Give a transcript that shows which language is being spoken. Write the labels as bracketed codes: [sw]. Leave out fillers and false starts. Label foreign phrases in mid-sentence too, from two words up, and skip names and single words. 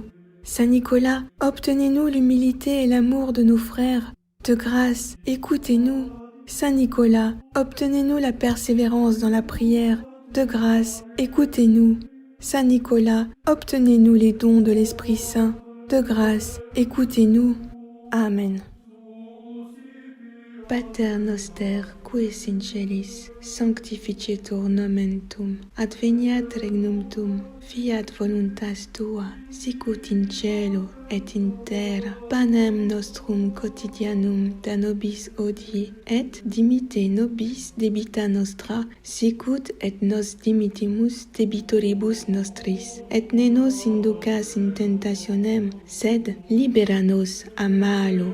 [fr] Saint Nicolas, obtenez-nous l'humilité et l'amour de nos frères. De grâce, écoutez-nous. Saint Nicolas, obtenez-nous la persévérance dans la prière. De grâce, écoutez-nous. Saint Nicolas, obtenez-nous les dons de l'Esprit Saint. De grâce, écoutez-nous. Amen. [la] Pater noster, qui es in celis, sanctificetur nomen tuum, adveniat regnum tuum, fiat voluntas tua, sicut in cielo et in terra. Panem nostrum quotidianum da nobis hodie, et dimitte nobis debita nostra, sicut et nos dimittimus debitoribus nostris, et ne nos inducas in tentationem, sed libera nos a malo.